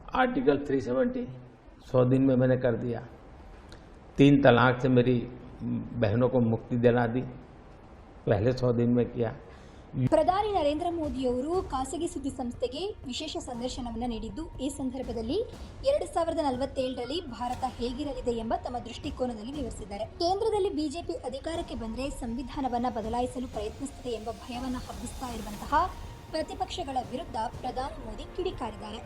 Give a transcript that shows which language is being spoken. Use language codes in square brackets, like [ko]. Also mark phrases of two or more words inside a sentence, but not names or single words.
[hi] आर्टिकल 370 100 दिन में मैंने कर दिया। 3 तलाक से मेरी बहनों को मुक्ति दिला दी, पहले 100 दिन में किया। [kn] ಪ್ರಧಾನಿ ನರೇಂದ್ರ ಮೋದಿಯವರು ಖಾಸಗಿ ಸುದ್ದಿ ಸಂಸ್ಥೆಗೆ ವಿಶೇಷ ಸಂದರ್ಶನವನ್ನು ನೀಡಿದ್ದು, ಈ ಸಂದರ್ಭದಲ್ಲಿ 2047ರಲ್ಲಿ ಭಾರತ ಹೇಗಿರಲಿದೆ ಎಂಬ ತಮ್ಮ ದೃಷ್ಟಿಕೋನದಲ್ಲಿ ವಿವರಿಸಿದ್ದಾರೆ. ಕೇಂದ್ರದಲ್ಲಿ ಬಿಜೆಪಿ ಅಧಿಕಾರಕ್ಕೆ ಬಂದರೆ ಸಂವಿಧಾನವನ್ನು ಬದಲಾಯಿಸಲು ಪ್ರಯತ್ನಿಸುತ್ತದೆ ಎಂಬ ಭಯವನ್ನು ಹಬ್ಬಿಸ್ತಾ ಇರುವಂತಹ ಪ್ರತಿಪಕ್ಷಗಳ ವಿರುದ್ಧ ಪ್ರಧಾನಿ ಮೋದಿ ಕಿಡಿಕಾರಿದ್ದಾರೆ.